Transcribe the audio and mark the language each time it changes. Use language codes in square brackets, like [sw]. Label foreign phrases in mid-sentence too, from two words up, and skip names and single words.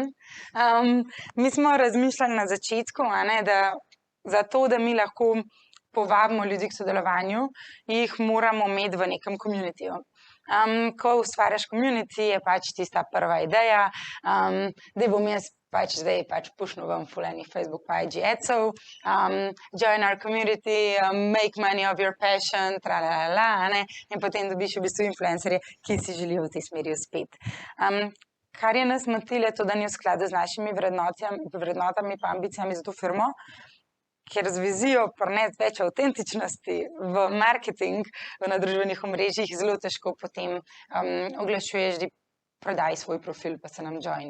[sl] Mi smo razmišljali na začetku, da da mi lahko povabimo ljudi k sodelovanju, jih moramo imeti v nekem komunitiju. Ko ustvarjaš community, je pač tista prva ideja, da bom jaz zdaj pušnil vam fulejnih Facebook pa IG adsov, [en] join our community, make money of your passion, [sl] in potem dobiš v bistvu influencerje, ki si želijo v tej smeri uspeti. Kar je nas motilo, je to, da ni v skladu z našimi vrednotami pa ambicijami za to firmo, ker z vizijo prinesti več avtentičnosti v marketing, na družbenih omrežjih, zelo težko potem oglašuješ, da prodaj svoj profil, pa se nam joini.